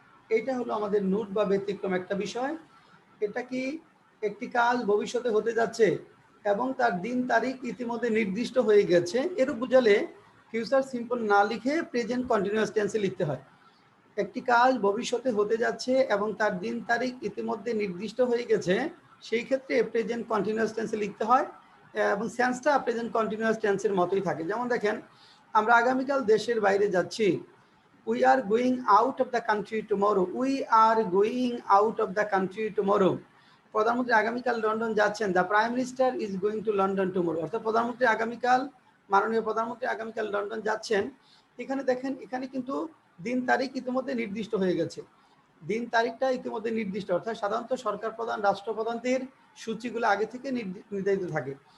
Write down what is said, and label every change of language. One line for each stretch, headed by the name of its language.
Bangla: এইটা হলো আমাদের নোট বা ব্যতিক্রম একটা বিষয়। এটা কি একটি কাজ ভবিষ্যতে হতে যাচ্ছে এবং তার দিন তারিখ ইতিমধ্যে নির্দিষ্ট হয়ে গেছে এরূপ বুঝালে ফিউচার সিম্পল না লিখে প্রেজেন্ট কন্টিনিউয়াস টেন্সে লিখতে হয়। একটি কাজ ভবিষ্যতে হতে যাচ্ছে এবং তার দিন তারিখ ইতিমধ্যে নির্দিষ্ট হয়ে গেছে, সেই ক্ষেত্রে প্রেজেন্ট কন্টিনিউয়াস টেন্সে লিখতে হয় এবং সেন্সটা প্রেজেন্ট কন্টিনিউয়াস টেন্সের মতোই থাকে। যেমন দেখেন, আমরা আগামীকাল দেশের বাইরে যাচ্ছি,
English: we are going out of the country tomorrow. We are going out of the country tomorrow.
Bangla: প্রধানমন্ত্রী আগামীকাল লন্ডন যাচ্ছেন।
English: The prime minister is going to London tomorrow.
Bangla: অর্থাৎ প্রধানমন্ত্রী আগামীকাল, মাননীয় প্রধানমন্ত্রী আগামীকাল লন্ডন যাচ্ছেন। এখানে দেখেন, এখানে কিন্তু দিন তারিখ ইতিমধ্যে নির্দিষ্ট হয়ে গেছে। দিন তারিখটা ইতিমধ্যে নির্দিষ্ট, অর্থাৎ সাধারণত সরকার প্রধান, রাষ্ট্রপ্রধানদের সূচিগুলো আগে থেকে নির্ধারিত থাকে।